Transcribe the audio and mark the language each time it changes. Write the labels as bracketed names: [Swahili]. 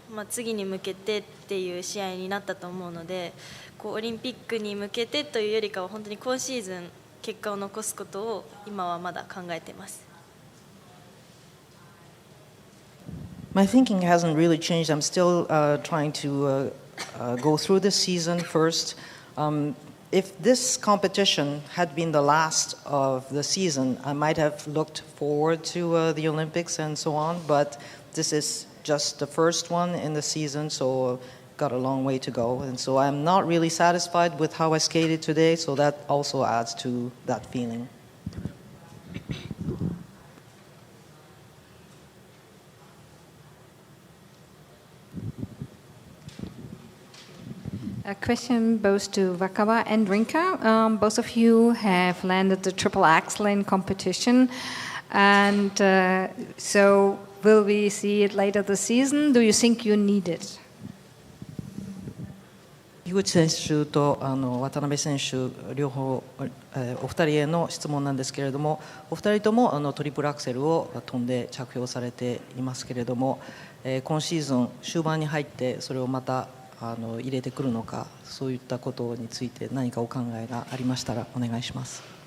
[Japanese] 次に向けてっていう試合になったと思うので、オリンピックに向けてというよりかは本当に今シーズン結果を残すことを今はまだ考えています。 [English] My thinking hasn't really changed. I'm still trying to go through this season first. If this competition had been the last of the season, I might have looked forward to the Olympics and so on, but this is just the first one in the season, so got a long way to go. And so I'm not really satisfied with how I skated today, so that also adds to that feeling. A question both to Wakaba and Rinka. Both of you have landed the triple axel in competition, and so will we see it later this season? Do you think you need it? [Japanese] 樋口選手と渡辺選手両方、お二人への質問なんですけれども、お二人ともトリプルアクセルを飛んで着氷されていますけれども、今シーズン終盤に入ってそれをまた入れてくるのか、そういったことについて何かお考えがありましたらお願いします。